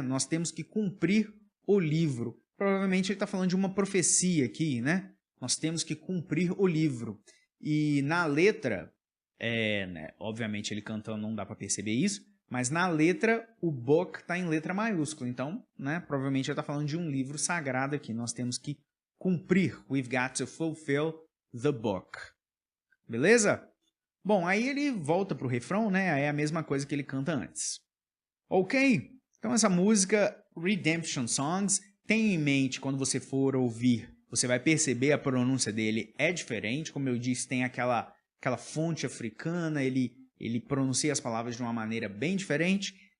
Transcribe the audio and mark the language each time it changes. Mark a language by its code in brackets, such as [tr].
[pt] Nós temos que cumprir o livro. Provavelmente ele está falando de uma profecia aqui, né? Nós temos que cumprir o livro. E na letra, né, obviamente ele cantando não dá para perceber isso, mas na letra o book está em letra maiúscula. Então, né, provavelmente ele está falando de um livro sagrado aqui. Nós temos que cumprir. [en] We've got to fulfill the book. [pt] Beleza? Bom, aí ele volta para o refrão, né? Aí é a mesma coisa que ele canta antes. Ok? Então essa música Redemption Songs, tenha em mente quando você for ouvir, você vai perceber a pronúncia dele é diferente. Como eu disse, tem aquela fonte africana, ele pronuncia as palavras de uma maneira bem diferente.